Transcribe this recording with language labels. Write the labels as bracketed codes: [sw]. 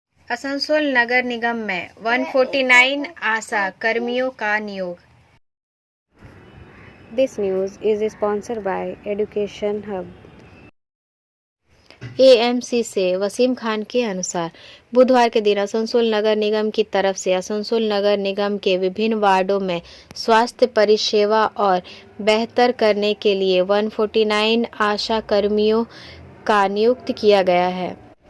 [hi] आसनसोल नगर निगम में 149 आशा कर्मियों का नियोग। [en] This news is sponsored by Education Hub. [hi] AMC से वसीम खान के अनुसार बुधवार के दिन आसनसोल नगर निगम की तरफ से आसनसोल नगर निगम के विभिन्न वार्डों में स्वास्थ्य परिसेवा और बेहतर करने के लिए 149 आशा कर्मियों का नियुक्त किया गया है।